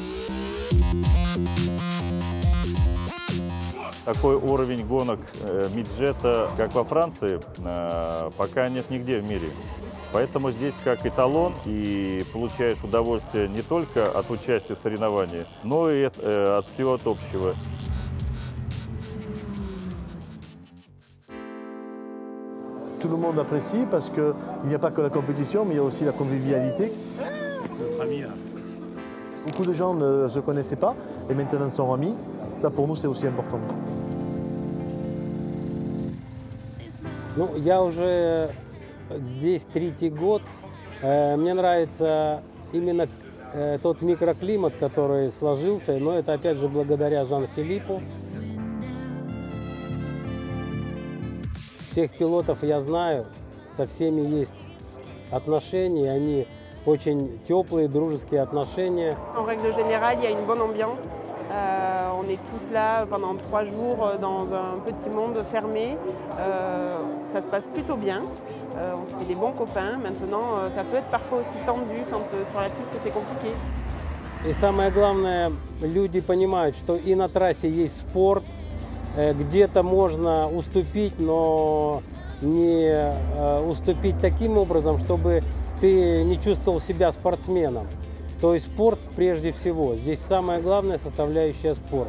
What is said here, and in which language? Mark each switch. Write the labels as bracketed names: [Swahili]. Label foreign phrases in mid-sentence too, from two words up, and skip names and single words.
[Russian] Такой уровень гонок Midjet, как во Франции, пока нет нигде в мире. Поэтому здесь как эталон, и получаешь удовольствие не только от участия в соревновании, но и от всего от общего. [French] Tout le monde apprécie parce qu'il n'y a pas que la compétition, mais il y a aussi la convivialité. C'est notre ami là. Beaucoup de gens ne se connaissaient pas et maintenant sont amis. Ça pour nous c'est aussi important. [Russian] Ну, я уже здесь третий год. Мне нравится именно тот микроклимат, который сложился, но это опять же благодаря Жан-Филиппу. Всех пилотов я знаю, со всеми есть отношения, они очень теплые, дружеские отношения. [French] En règle générale, il y a une bonne ambiance. On est tous là pendant 3 jours dans un petit monde fermé. Ça se passe plutôt bien. On se fait des bons copains. Maintenant, ça peut être parfois aussi tendu quand sur la piste c'est compliqué. [Russian] И самое главное, люди понимают, что и на трассе есть спорт, где-то можно уступить, но не уступить таким образом, чтобы ты не чувствовал себя спортсменом. То есть спорт прежде всего. Здесь самая главная составляющая спорт.